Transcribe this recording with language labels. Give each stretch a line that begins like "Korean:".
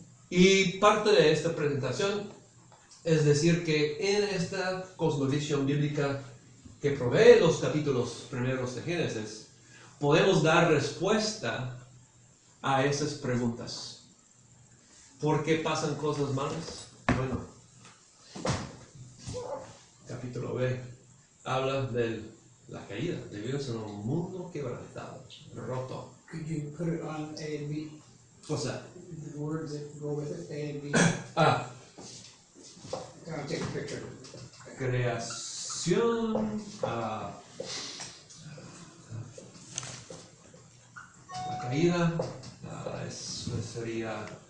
Spanish: Y parte de esta presentación es decir que en esta cosmovisión bíblica que provee los capítulos primeros de Génesis, podemos dar respuesta a esas preguntas. ¿Por qué pasan cosas malas? Bueno, capítulo B habla de la caída. Vivimos en un mundo quebrantado, roto.
English: Could you put it on A and B? What's that? The words that go with it, A and B. I'll Take a picture.
Spanish: Creación, la caída, eso sería